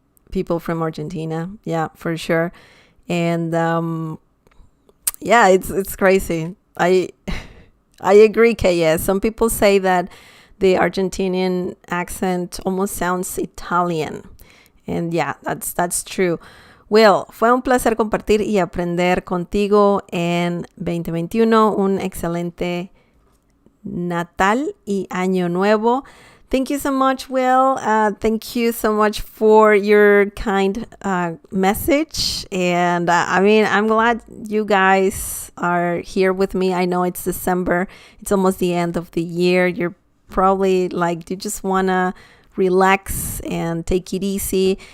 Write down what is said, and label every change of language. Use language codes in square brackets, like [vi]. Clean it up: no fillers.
[en] People from Argentina, yeah, for sure. And yeah, it's crazy. I agree, KS. Some people say that the Argentinian accent almost sounds Italian. And yeah, that's true. [es] Well, fue un placer compartir y aprender contigo en 2021. Un excelente Natal y Año Nuevo. [en] Thank you so much, Will. Thank you so much for your kind message. And I mean, I'm glad you guys are here with me. I know it's December. It's almost the end of the year. You're probably like, you just want to relax and take it easy.